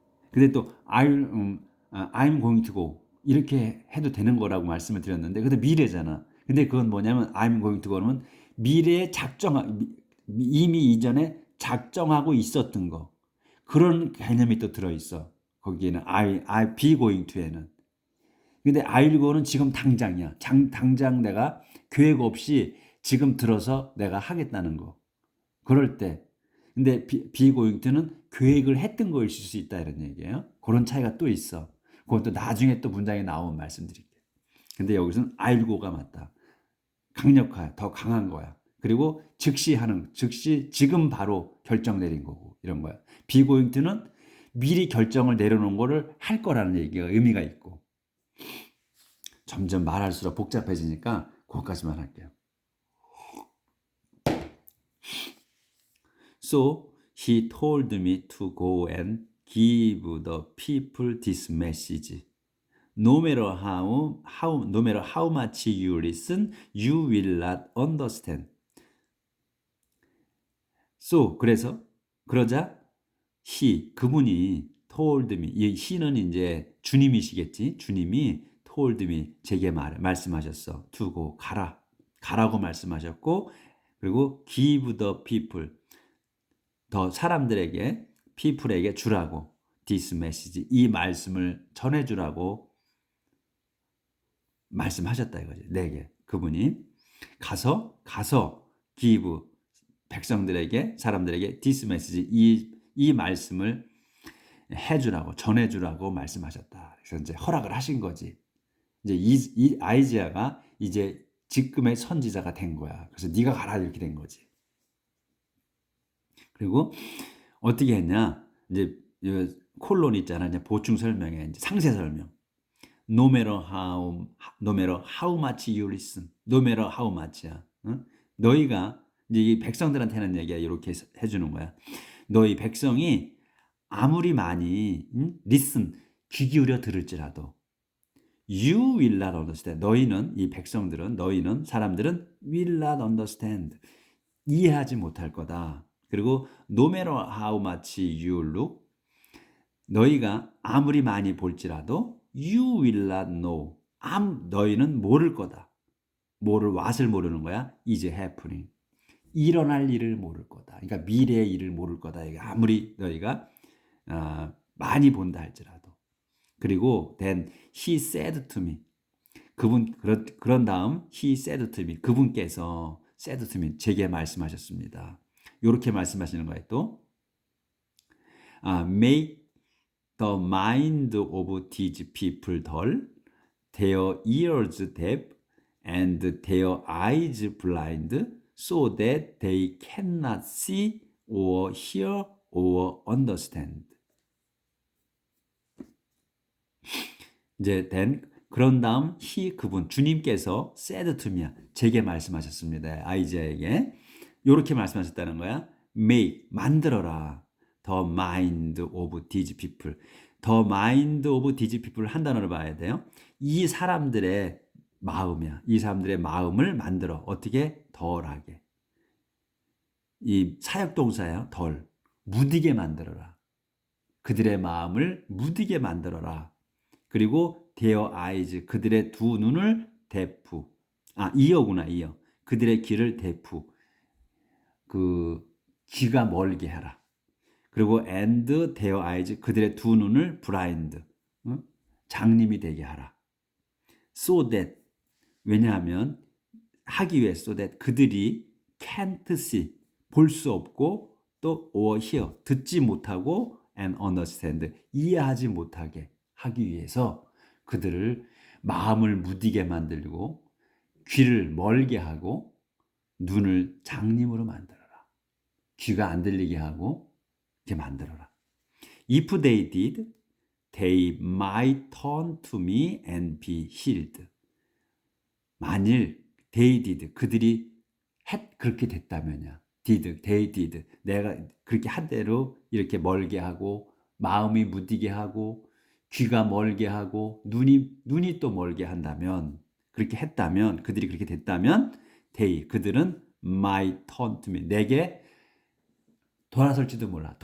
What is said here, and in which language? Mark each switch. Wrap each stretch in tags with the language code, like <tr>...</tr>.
<ko>근데 또</ko> <en>I'm going to go</en> <ko>이렇게 해도 되는 거라고 말씀을 드렸는데 근데 미래잖아. 근데 그건 뭐냐면</ko> <en>I'm going to go는</en> <ko>미래에 이미 이전에 작정하고 있었던 거 그런 개념이 또 들어있어. 거기에는</ko> <en>I be going to에는.</en> <ko>근데</ko> <en>I'll go는</en> <ko>지금 당장이야. 당장 내가 계획 없이 지금 들어서 내가 하겠다는 거. 그럴 때. 근데</ko> <en>be going to는</en> <ko>계획을 했던 거일 수 있다 이런 얘기예요. 그런 차이가 또 있어. 그건 또 나중에 또 문장에 나오면 말씀드릴게요. 근데 여기서는</ko> <en>I'll go가</en> <ko>맞다. 강력해. 더 강한 거야. 그리고 즉시 지금 바로 결정 내린 거고 이런 거야.</ko> <en>be going to는</en> <ko>미리 결정을 내려놓은 거를 할 거라는 얘기가 의미가 있고 점점 말할수록 복잡해지니까 그것까지만 할게요.</ko> <en>So he told me to go and give the people this message. No matter how much you listen, you will not understand. So</en> <ko>그러자 그분이</ko> <en>told me.</en> <ko>이 he는 이제 주님이시겠지. 주님이</ko> <en>told me</en> <ko>제게 말씀하셨어.</ko> <en>to go</en> <ko>가라고 말씀하셨고 그리고</ko> <en>give the people</en> <ko>더 사람들에게 people에게 주라고</ko> <en>this message</en> <ko>이 말씀을 전해주라고 말씀하셨다 이거지. 내게 그분이 가서 give 백성들에게 사람들에게</ko> <en>this message</en> <ko>이 말씀을 해주라고 전해주라고 말씀하셨다. 그래서 이제 허락을 하신 거지. 이제 이 아이지아가 이제 지금의 선지자가 된 거야. 그래서 네가 가라 이렇게 된 거지. 그리고 어떻게 했냐? 이제 콜론 있잖아. 이제 보충 설명에 이제 상세 설명.</ko> <en>No matter how much you listen. No matter how much야. 응?</en> <ko>너희가 이제 이 백성들한테는 얘기야 이렇게 해주는 거야. 너희 백성이 아무리 많이 listen 귀 기울여 들을지라도</ko> <en>you will not understand.</en> <ko>너희는 사람들은</ko> <en>will not understand.</en> <ko>이해하지 못할 거다.</ko> <en>그리고 no matter how much you look</en> <ko>너희가 아무리 많이 볼지라도</ko> <en>you will not know.</en> <ko>너희는 모를 거다. what을 모르는 거야?</ko> <en>is happening.</en> <ko>일어날 일을 모를 거다. 그러니까 미래의 일을 모를 거다. 아무리 너희가 많이 본다 할지라도.</ko> <en>그리고 then he said to me.</en> <ko>그런 다음</ko> <en>he said to me.</en> <ko>그분께서</ko> <en>said to me.</en> <ko>제게 말씀하셨습니다. 이렇게 말씀하시는 거예요. 또 make</ko> <en>the mind of these people dull, their ears deaf, and their eyes blind, so that they cannot see or hear or understand.</en> <ko>이제 그런 다음 그분 주님께서 said to me, 제게 말씀하셨습니다. 아이자에게 이렇게 말씀하셨다는 거야. make 만들어라.</ko> <en>the mind of these people. the mind of these people</en> <ko>한 단어를 봐야 돼요. 이 사람들의 마음이야. 이 사람들의 마음을 만들어. 어떻게? 덜하게. 이 사역동사야. 덜. 무디게 만들어라. 그들의 마음을 무디게 만들어라. 그리고</ko> <en>their eyes,</en> <ko>그들의 두 눈을 deaf. ear구나, ear. 그들의 귀를 deaf. 귀가 멀게 하라. 그리고</ko> <en>and their eyes,</en> <ko>그들의 두 눈을 blind. 장님이 되게 하라.</ko> <en>So that,</en> <ko>왜냐하면 하기 위해</ko> <en>so that</en> <ko>그들이</ko> <en>can't see,</en> <ko>볼 수 없고 또</ko> <en>or hear,</en> <ko>듣지 못하고</ko> <en>and understand,</en> <ko>이해하지 못하게 하기 위해서 그들을 마음을 무디게 만들고 귀를 멀게 하고 눈을 장님으로 만들어라. 귀가 안 들리게 하고 이렇게 만들어라.</ko> <en>If they did, they might turn to me and be healed.</en> <ko>만일</ko> <en>they did,</en> <ko>그들이 그렇게 됐다면야.</ko> <en>they did.</en> <ko>내가 그렇게 한 대로 이렇게 멀게 하고 마음이 무디게 하고 귀가 멀게 하고 눈이 또 멀게 한다면, 그렇게 했다면, 그들이 그렇게 됐다면 그들은</ko> <en>might turn to me,</en> <ko>내게 돌아설지도 몰라.</ko>